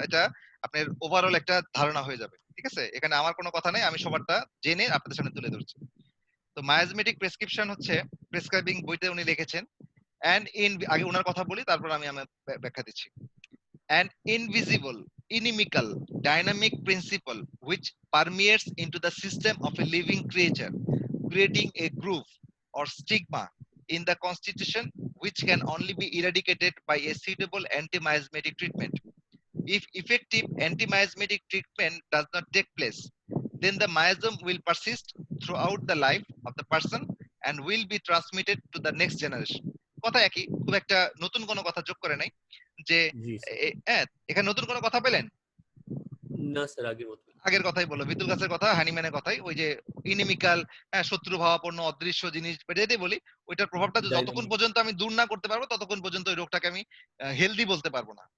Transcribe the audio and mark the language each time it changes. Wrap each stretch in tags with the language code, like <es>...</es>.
<bn>এটা আপনার ওভারঅল একটা ধারণা হয়ে যাবে, ঠিক আছে? এখানে আমার কোনো কথা নেই, আমি সবারটা জেনে আপনাদের সামনে তুলে ধরছি। তো মায়াজমেটিক প্রেসক্রিপশন হচ্ছে, প্রেসক্রাইবিং বইতে উনি লিখেছেন, আগে উনার কথা বলি, তারপর আমি আমার ব্যাখ্যা দিচ্ছি।</bn> <en>An invisible inimical dynamic principle which permeates into the system of a living creature, creating a groove or stigma in the constitution which can only be eradicated by a suitable anti-miasmatic treatment. If effective anti-miasmatic treatment does not take place, then the miasm will persist throughout the life of the person and will be transmitted to the next generation.</en> <bn>কথা একই, খুব একটা নতুন কোনো কথা যোগ করে নাই যে জি স্যার। এখানে নতুন কোনো কথা পেলেন? না স্যার, আগের মতো। আগের কথাই বললো, বিদ্যুৎ গাছের কথা, হানিম্যানের কথাই, ওই যে ইনিমিক্যাল, শত্রু ভাবাপন্ন অদৃশ্য জিনিস যেটাই বলি, ওইটার প্রভাবটা যতক্ষণ পর্যন্ত আমি দূর না করতে পারবো ততক্ষণ পর্যন্ত ওই রোগটাকে আমি হেলদি বলতে পারবো না।</bn>